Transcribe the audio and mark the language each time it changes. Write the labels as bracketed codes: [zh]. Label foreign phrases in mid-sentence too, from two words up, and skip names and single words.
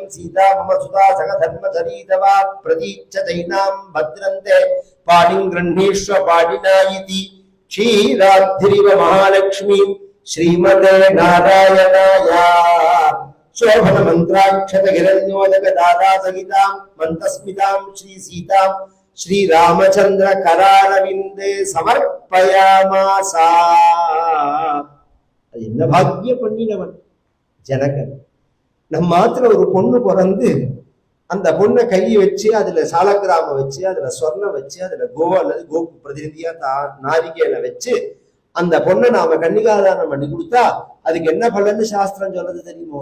[sa] सीता मम सुता सह धर्मचरीतवा प्रतीच्छ चैनां भद्रन्ते पाणिं गृह्णीष्व पाणिना इति क्षीराब्धिरिव महालक्ष्मी श्रीमते नारायणाय शोभन मंत्राक्षत हिरण्योदक दादा सहितां मन्तस्मितां श्री सीतां श्री रामचंद्र करारविन्दे समर्पयामास. [ta] என்ன பாக்கியம் பண்ணினவன் ஜனகன். நம்ம மாத்திர ஒரு பொண்ணு பிறந்து அந்த பொண்ணை கையை வச்சு அதுல சாலக்கிராம வச்சு அதுல சொர்ணம் வச்சு அதுல கோ அல்லது கோக்கு பிரதிநிதியா நாரிகையில வச்சு அந்த பொண்ணை நாம கன்னிகாதானம் பண்ணி கொடுத்தா அதுக்கு என்ன பலன்னு சாஸ்திரம் சொல்றது தெரியுமோ?